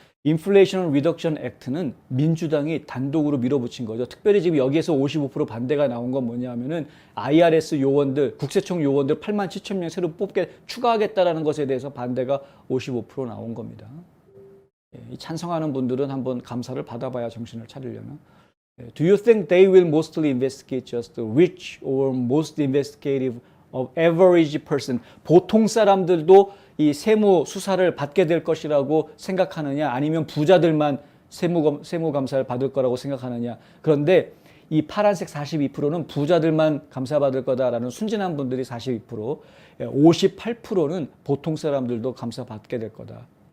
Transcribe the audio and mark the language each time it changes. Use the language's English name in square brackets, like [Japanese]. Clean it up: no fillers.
[Korean] 인플레이션 리덕션 액트는 민주당이 단독으로 밀어붙인 거죠. 특별히 지금 여기에서 55% 반대가 나온 건 뭐냐면은 IRS 요원들, 국세청 요원들 8만 7천 명 새로 추가하겠다라는 것에 대해서 반대가 55% 나온 겁니다. 예, 찬성하는 분들은 한번 감사를 받아봐야 정신을 차리려나. [English] Do you think they will mostly investigate just the rich or most investigative of average person? [Korean] 보통 사람들도 이 세무 수사를 받게 될 것이라고 생각하느냐, 아니면 부자들만 세무 감사를 받을 거라고 생각하느냐. 그런데 이 파란색 42%는 부자들만 감사받을 거다라는 순진한 분들이 42%, 58%는 보통 사람들도 감사받게 될 거다.